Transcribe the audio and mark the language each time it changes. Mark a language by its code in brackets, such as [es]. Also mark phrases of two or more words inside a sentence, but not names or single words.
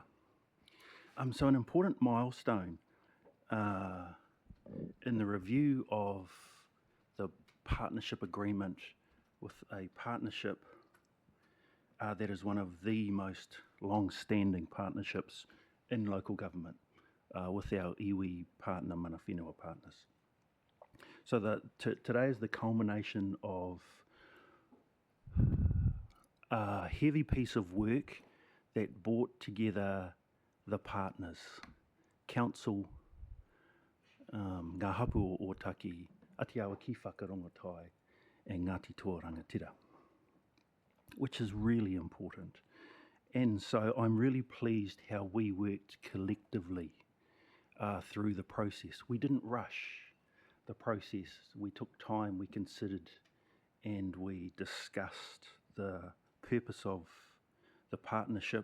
[en] So an important milestone in the review of the partnership agreement with a partnership that is one of the most long-standing partnerships in local government with our iwi partner, [mi] mana whenua [en] partners. So today is the culmination of a heavy piece of work that brought together the partners, Council, Ngā Hapu o Ōtaki, Atiawa Ki Whakarongotai, and Ngāti Toa Rangatira, which is really important. And so I'm really pleased how we worked collectively through the process. We didn't rush the process. We took time, we considered, and we discussed the purpose of the partnership.